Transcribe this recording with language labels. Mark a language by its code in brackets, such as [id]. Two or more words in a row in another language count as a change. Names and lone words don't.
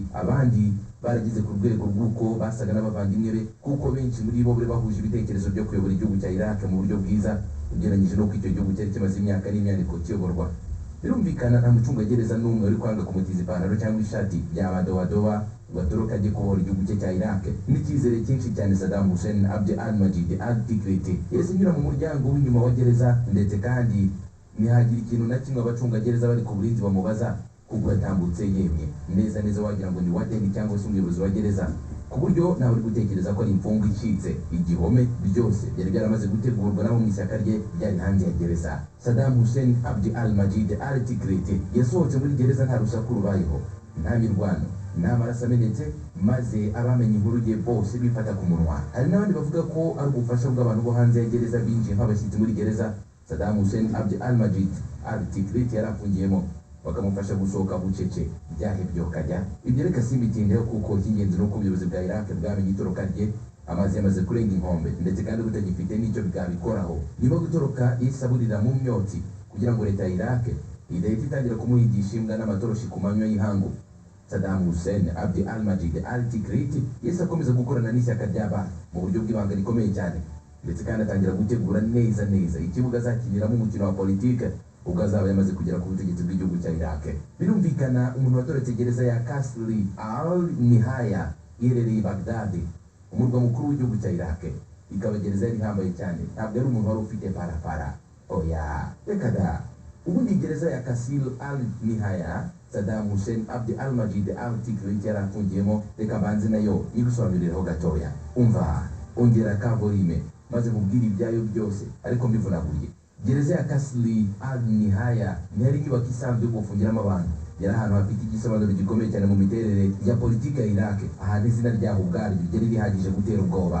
[rw] Abandi baragize ku rwego rw'uko basaga n'abavandimwe be, kuko benshi muri bo bari bahuje ibitekerezo byo kuyobora igihugu cya Iraq mu buryo bwiza ugereranyije n'uko icyo gihugu cyari kimaze imyaka n'imyaniko kiyoborwa. Birumvikana nta mucungagereza n'umwe wari kwanga kumutiza ipantaro cyangwa ishati by'amadowadowa ngo atoroke ajye kubohora igihugu cye cya Iraq. N'icyizere cyinshi cyane Saddam Hussein Abd al-Majid al-Tikrit yahise anyura mu muryango w'inyuma wa gereza, ndetse kandi ntihagira ikintu na kimwe abacungagereza bari ku burinzi bamubaza, kuko yatambutse yemye neza neza wagira ngo ni wadeni cyangwa se umuyobozi wa gereza, ku buryo nawe uri gutekereza ko ari imfungwa icitse. Igihome byose byari byaramaze gutegurwa n'abo mu ishyaka rye byari hanze ya gereza. Saddam Hussein Abd al-Majid al-Tikrit yasohotse muri gereza nta rusaku rubayeho, nta mirwano, nta maraso amenetse, maze abamenye inkuru ye bose bifata ku munwa. Hari n'abandi bavuga ko ari ubufasha bw'abantu bo hanze ya gereza binjiye nk'abashyitsi muri gereza Saddam Hussein Abd al-Majid al-Tikrit yari afungiyemo, bakamufasha gusohoka bucece byahebye kajya. Ibyo reka simbitindeho, kuko icy'ingenzi ni uko ubuyobozi bwa Iraq bwamenye itoroka rye, amazi yamaze kurenga inkombe, ndetse kandi butagifite n'icyo bwabikoraho. Nyuma yo gutoroka yisaburira mu myotsi kugira ngo leta ya Iraq idahita itangira kumuhigisha imbwa n'amatoroshi ku manywa y'ihangu. Saddam Hussein Abd al-Majid al-Tikrit yahise akomeza gukorana n'ishyaka rya Baath mu buryo bw'ibanga rikomeye cyane, ndetse kandi atangira gutegura neza neza ikibuga azakiniramo umukino wa politiki ubwo azaba yamaze kugera ku butegetsi bw'igihugu cya Iraq. Birumvikana umuntu watoretse gereza ya Qasr al-Nihaya iherereye i Baghdad, umurwa mukuru w'igihugu cya Iraq, ikaba gereza yari ihambaye cyane. Ntabwo ari umuntu wari ufite parapara, oya reka da, ubundi gereza ya Kasil al-Nihaya Saddam Hussein Abd al-Majid al-Tikrit yari afungiyemo, reka mbanze nayo nyigusobanurireho gatoya. Umva, ongera ka volume maze mubwire ibyayo byose ariko mbivunaguye. Gereza ya Kasil al-Nihaya ntiyari inyubako isanzwe yo gufungiramo abantu, yari ahantu hafite igisobanuro gikomeye cyane mu miterere ya politiki ya Iraq, ahantu izina ryaho ubwaryo ryari rihagije gutera ubwoba.